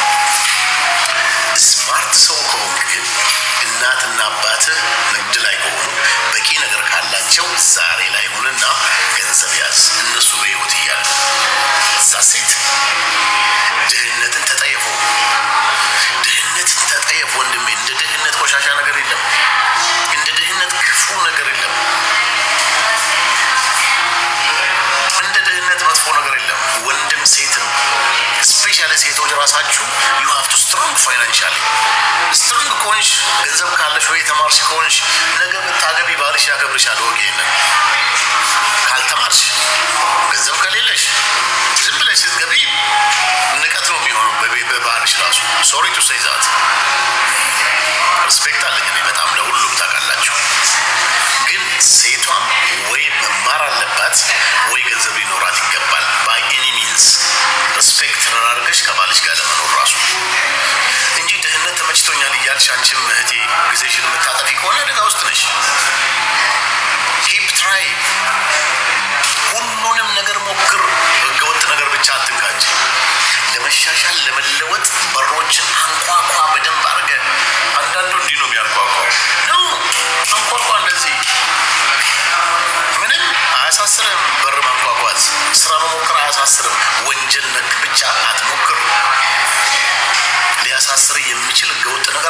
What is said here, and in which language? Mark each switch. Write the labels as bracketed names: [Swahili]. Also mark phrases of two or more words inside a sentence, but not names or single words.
[Amharic] ስማርት ሰው ከሆንክ ግን እናትና አባትህ ንግድ ላይ ከሆኑ በቂ ነገር ካላቸው ዛሬ ላይ ሆነና ገንዘብ ያዝ። እነሱ በህይወት እያሉ እዛ ሴት ድህነትን ተጠየፉ። ድህነትን ተጠየፉ ወንድሜ። እንደ ድህነት ቆሻሻ ነገር የለም። እንደ ድህነት ክፉ ነገር የለም። እንደ ድህነት መጥፎ ነገር የለም። ወንድም ሴትም ስፔሻሊ ሴቶች ራሳችሁ [English] you have to strong financially strong [Amharic] ከሆንሽ ገንዘብ ካለሽ ወይ ተማርሽ ከሆንሽ ነገ ብታገቢ ባልሽ ያገብርሻል። ወጌነ ካልተማርሽ ገንዘብ ከሌለሽ ዝም ብለሽ ስትገቢ ንቀት ነው የሚሆነው በባልሽ ራሱ። [English] sorry to say that [Amharic] ሪስፔክት አለኝ እኔ በጣም ለሁሉም ታውቃላችሁ። ግን ሴቷም ወይ መማር አለባት ወይ ገንዘብ ሊኖራት ይገባል። [English] by any means [Amharic] ሪስፔክት አድርገሽ ከባልሽ ጋር ለመኖር ራሱ እንጂ ድህነት ተመችቶኛል እያልሽ አንቺም እህቴ ጊዜሽን የምታጠፊ ከሆነ አደጋ ውስጥ ነሽ። [English] keep try [Amharic] ሁሉንም ነገር ሞክር። ህገወጥ ነገር ብቻ አትንካ እንጂ ለመሻሻል ለመለወጥ በሮችን አንኳኳ በደንብ አድርገህ። አንዳንዱ እንዲህ ነው የሚያንኳኳው ነው አንኳኳ እንደዚህ ምንም አያሳስርም። በር ማንኳኳት ስራ መሞከር አያሳስርም። ወንጀል ነክ ብቻ አትሞክር። ሊያሳስር የሚችል ህገወጥ ነገር